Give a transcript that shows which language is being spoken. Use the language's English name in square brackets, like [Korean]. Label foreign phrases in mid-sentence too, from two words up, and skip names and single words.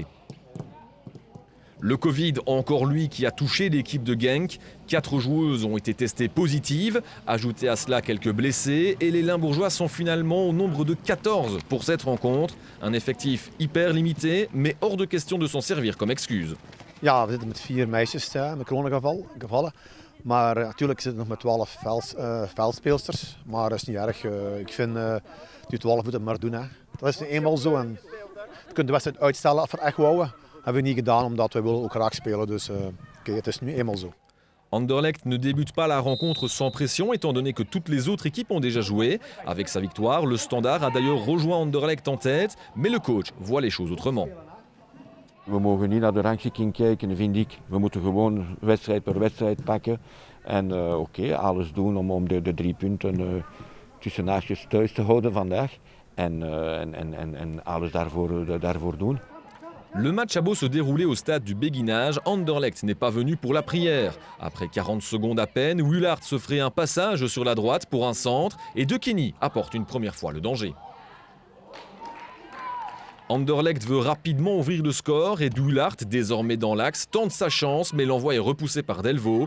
[French] Le Covid, encore lui, qui a touché l'équipe de Genk. 4 joueuses ont été testées positives. Ajoutez à cela quelques blessés et les Limbourgeois sont finalement au nombre de 14 pour cette rencontre. Un effectif hyper limité, mais hors de question de s'en servir comme excuse. [Dutch] Ja, we zitten met 4 meisjes met coronagevallen. Maar natuurlijk zitten we nog met 12 veldspeelsters. Maar dat is niet erg. Ik vind die 12 moeten het maar doen. Hè. Dat is nu eenmaal zo. En we kunnen de wedstrijd uitstellen of we het echt wouden. Hebben we niet gedaan omdat we willen ook graag spelen. Dus het is nu eenmaal zo. [French] Anderlecht ne débute pas la rencontre sans pression étant donné que toutes les autres équipes ont déjà joué. Avec sa victoire, le Standard a d'ailleurs rejoint Anderlecht en tête, mais le coach voit les choses autrement. [Dutch] We mogen niet naar de rangschikking kijken, vind ik. We moeten gewoon wedstrijd per wedstrijd pakken. En alles doen om de 3 punten tussen naastjes thuis te houden vandaag. En alles daarvoor doen. [French] Le match a beau se dérouler au stade du béguinage, Anderlecht n'est pas venu pour la prière. Après 40 secondes à peine, Willaert se ferait un passage sur la droite pour un centre et De Kenny apporte une première fois le danger. Anderlecht veut rapidement ouvrir le score et Willaert, désormais dans l'axe, tente sa chance mais l'envoi est repoussé par Delvaux.